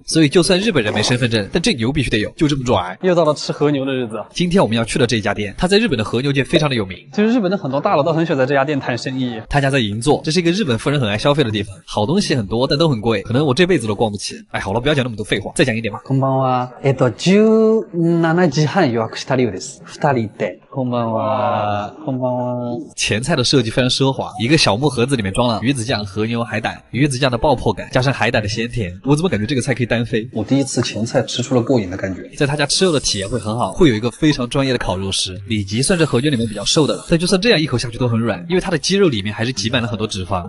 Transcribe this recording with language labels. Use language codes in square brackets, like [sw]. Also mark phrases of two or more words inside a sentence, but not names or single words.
[zh] 所以就算日本人没身份证，但这牛必须得有，就这么拽。又到了吃和牛的日子。今天我们要去的这家店，它在日本的和牛界非常的有名。其实日本的很多大佬都很喜欢在这家店谈生意。他家在银座，这是一个日本富人很爱消费的地方，好东西很多，但都很贵，可能我这辈子都逛不起。好了，不要讲那么多废话，再讲一点吧。 [ja] こんばんは。17時半予約した理由です。2人で。こんばんは。こんばんは。 [zh] 前菜的设计非常奢华，一个小木盒子里面装了鱼子酱、和牛、海胆，鱼子酱的爆破感加上海胆的鲜甜，我怎么感觉这个菜可以单飞？我第一次前菜吃出了过瘾的感觉。在他家吃肉的体验会很好，会有一个非常专业的烤肉师。里脊算是和牛里面比较瘦的了，但就算这样一口下去都很软，因为它的肌肉里面还是挤满了很多脂肪。